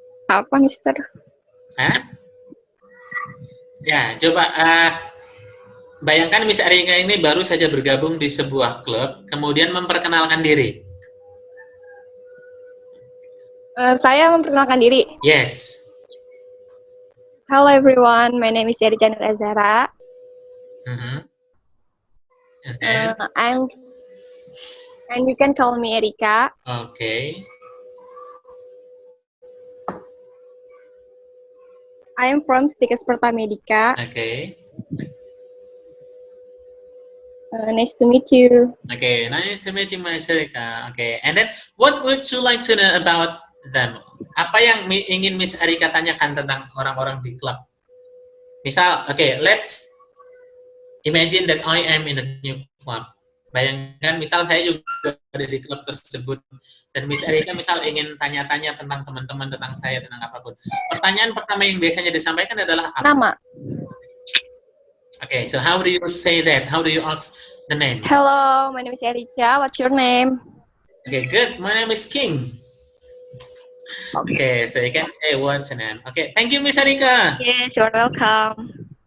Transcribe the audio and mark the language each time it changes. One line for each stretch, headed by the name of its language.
Indonesian: Apa, Mister? Hah? Ya, coba bayangkan Miss Erika ini baru saja bergabung di sebuah klub, kemudian memperkenalkan diri. Saya memperkenalkan diri.
English: Yes. Hello everyone, my name is Erika Nur Azhara. And then, And you can call me Erika. okay. I am from Stikes Pertamedika. Okay. Nice to meet you. Okay, nice to meet you, Miss Erika. Okay, and then what would you like to know about them?
Indonesian: Apa yang ingin Miss Erika tanyakan tentang orang-orang di klub? Misal,
English: okay, let's imagine that I am in a new club.
Indonesian: Bayangkan, misal saya juga ada di klub tersebut, dan Miss Erika misal ingin tanya-tanya tentang teman-teman, tentang saya, tentang apapun. Pertanyaan pertama yang biasanya disampaikan adalah apa? Nama.
English: Okay, so how do you say that? How do you ask the name? Hello, my name is Erika. What's your name? Okay, good. My name is King. Okay, so you can say what's your name. Okay, thank you, Miss Erika. Yes, you're welcome.